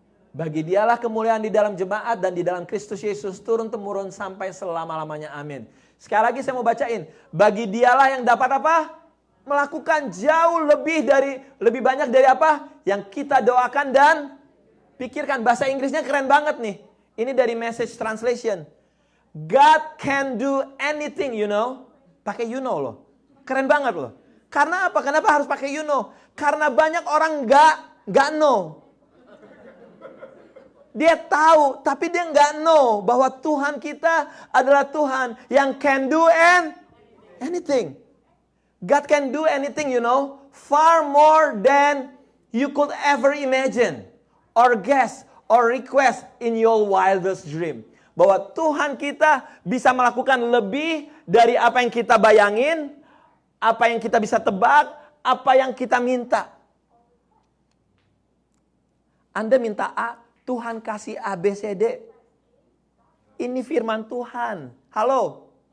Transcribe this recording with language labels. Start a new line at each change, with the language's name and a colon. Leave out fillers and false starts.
Indonesian: Bagi dialah kemuliaan di dalam jemaat dan di dalam Kristus Yesus turun-temurun sampai selama-lamanya. Amin. Sekali lagi saya mau bacain. Bagi dialah yang dapat apa? Melakukan jauh lebih banyak dari apa? Yang kita doakan dan pikirkan. Bahasa Inggrisnya keren banget nih. Ini dari Message Translation.
English: God can do anything, you know.
Indonesian: Pakai you know loh. Keren banget loh. Karena apa? Kenapa harus pakai you know? Karena banyak orang nggak know. Dia tahu, tapi dia nggak know bahwa Tuhan kita adalah Tuhan yang
English: can do anything. God can do anything, you know, far more than you could ever imagine, or guess, or request in your wildest dream.
Indonesian: Bahwa Tuhan kita bisa melakukan lebih dari apa yang kita bayangin, apa yang kita bisa tebak, apa yang kita minta. Anda minta A, Tuhan kasih A, B, C, D. Ini firman Tuhan. Halo.